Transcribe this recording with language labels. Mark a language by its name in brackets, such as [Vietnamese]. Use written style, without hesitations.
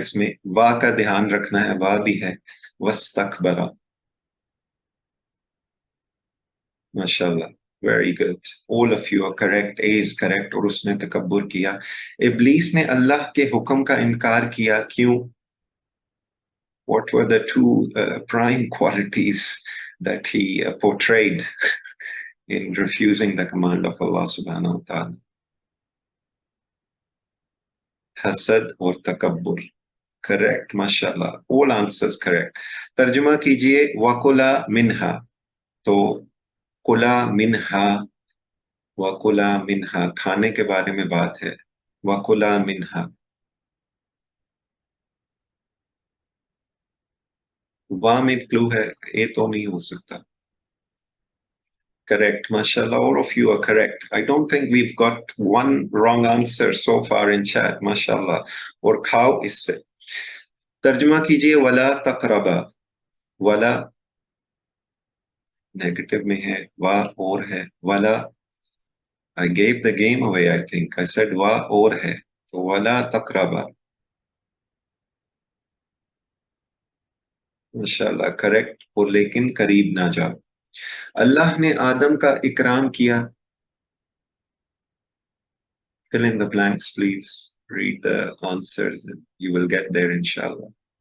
[Hindi] इसमें वाह का ध्यान रखना है, वाह भी है। वस्तकबरा, माशाल्लाह, [English] Very good. All of you are correct, A is correct. [Hindi] और उसने तकब्बुर किया। इब्लीस ने अल्लाह के हुक्म का इनकार किया, क्यों? [English] What were the two prime qualities that he portrayed in refusing the command of Allah subhanahu wa ta'ala? [Hindi] हसद और तकब्बुर। करेक्ट, माशाल्लाह, [English] All answers correct. [Hindi] तर्जुमा कीजिए वकुला मिनहा। तो कुला मिनहा, वकुला मिनहा खाने के बारे में बात है। वकुला मिनहा, वाह में क्लू है, ए तो नहीं हो सकता। [English] Correct, mashallah. All of you are correct. I don't think we've got one wrong answer so far in chat, mashallah. [Hindi] और खाओ इससे। तर्जुमा कीजिए वला तकरबा। वला नेगेटिव में है, वाह और है। [English] वला, I gave the game away, I think. I said [Hindi] वाह और है, तो वला तकरबा। माशाल्लाह, करेक्ट। और लेकिन करीब ना जाओ। अल्लाह ने आदम का इकराम किया। [English] Fill in the blanks, please. Read the answers and you will get there, inshallah.